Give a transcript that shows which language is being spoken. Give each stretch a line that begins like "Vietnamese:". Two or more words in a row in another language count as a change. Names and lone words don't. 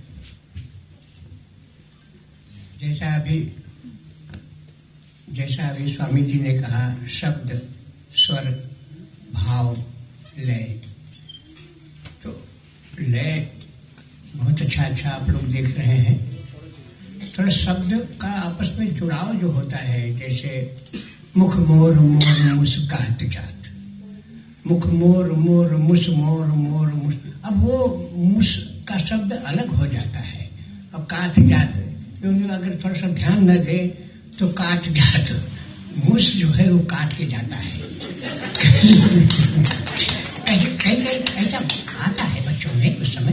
Hindi: जैसा अभी स्वामी जी ने कहा, शब्द, स्वर, भाव, लय। तो लय बहुत अच्छा आप लोग देख रहे हैं। थोड़ा शब्द का आपस में जुड़ाव जो होता है, जैसे
Braj: मुख मोर मोर मुस्कात जात, मुख मोर मोर मुस
Hindi: मोर मोर मुस। अब वो मुस का शब्द अलग हो जाता है। अब
Braj: काट जात,
Hindi: क्योंकि अगर थोड़ा सा ध्यान न दे तो
Braj: काट जात,
Hindi: मुस जो है वो काट के जाता है। कहीं ऐसा आता है बच्चों में उस समय।